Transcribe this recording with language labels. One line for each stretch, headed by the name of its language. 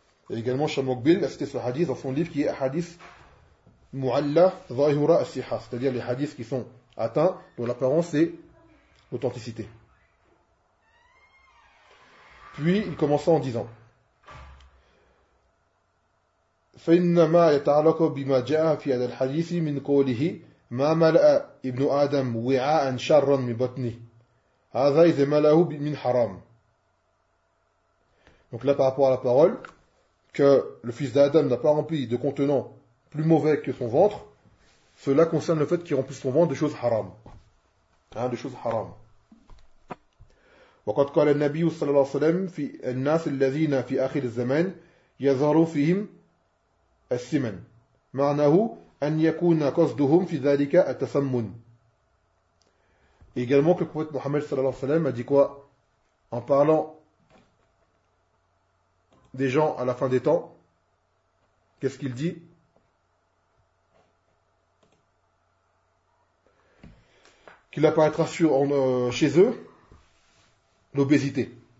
French: Et également, Shamokbil a cité ce hadith dans son livre qui est Hadith Mu'alla Zahira As-Siha, c'est-à-dire les hadiths qui sont atteints dont l'apparence est l'authenticité. Puis il commença en disant
Arabic: فإنما يتعلق بما جاء في هذا الحديث من قوله ما ملأ ابن آدم وعاء شرا من بطنه هذا إذا ملأه من حرام.
French: Donc là, par rapport à la parole que le fils d'Adam n'a pas rempli de contenant plus mauvais que son ventre, cela concerne le fait qu'il remplisse son ventre de choses haram. Hein, de choses haram.
Arabic: وقد قال النبي صلى الله عليه وسلم في الناس الذين في آخر الزمان يظهر فيهم السمن معناه أن يكون قصدهم في ذلك التسمن.
French: Également que le prophète Mohammed
Arabic: صلى الله عليه وسلم
French: a dit quoi en parlant des gens à la fin des temps, qu'est-ce qu'il dit? Qu'il apparaîtra sur, chez eux l'obésité.